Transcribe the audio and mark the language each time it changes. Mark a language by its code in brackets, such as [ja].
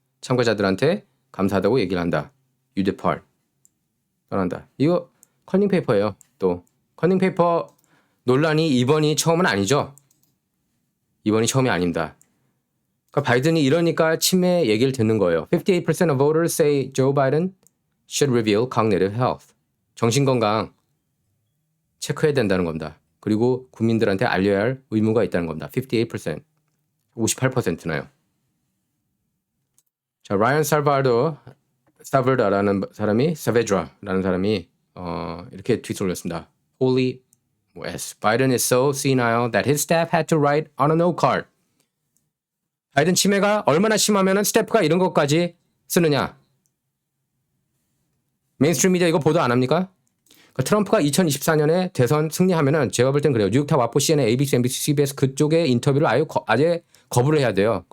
[ko] 참가자들한테 감사하다고 얘기를 한다. [en] You depart. [ko] 떠난다. 이거 커닝 페이퍼예요. 또 커닝 페이퍼 논란이 이번이 처음은 아니죠. 이번이 처음이 아닙니다. 그러니까 바이든이 이러니까 치매 얘기를 듣는 거예요. [en] 58% of voters say Joe Biden should reveal cognitive health. [ko] 정신건강 체크해야 된다는 겁니다. 그리고 국민들한테 알려야 할 의무가 있다는 겁니다. 58%. 58%나요. 자, 라이언 사발다라는 사람이 사베드라라는 사람이 이렇게 트윗을 올렸습니다. [en] Holy S. Biden is so senile that his staff had to write on a note card. [ko] 바이든 치매가 얼마나 심하면은 스태프가 이런 것까지 쓰느냐. 메인스트림 미디어 이거 보도 안 합니까? 그러니까 트럼프가 2024년에 대선 승리하면은 제가 볼 땐 그래요. 뉴욕타 와포 CNN, ABC, NBC, CBS 그쪽의 인터뷰를 아예 거부를 해야 돼요.